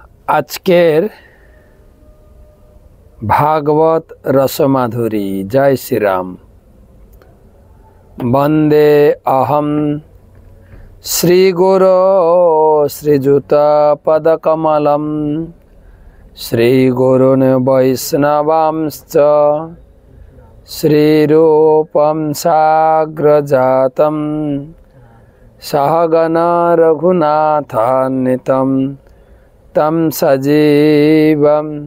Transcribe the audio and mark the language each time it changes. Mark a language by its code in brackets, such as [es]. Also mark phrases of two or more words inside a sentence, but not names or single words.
[bn] আজকের ভাগবত রসমাধুরী। [hi] जय श्री राम। [sa] वंदे अहम श्रीगुरो श्रीजुत पदकमलम श्रीगुरुन् वैष्णवांश्च श्रीरूपं साग्रजातं सहगण रघुनाथान्वितं तं सजीवं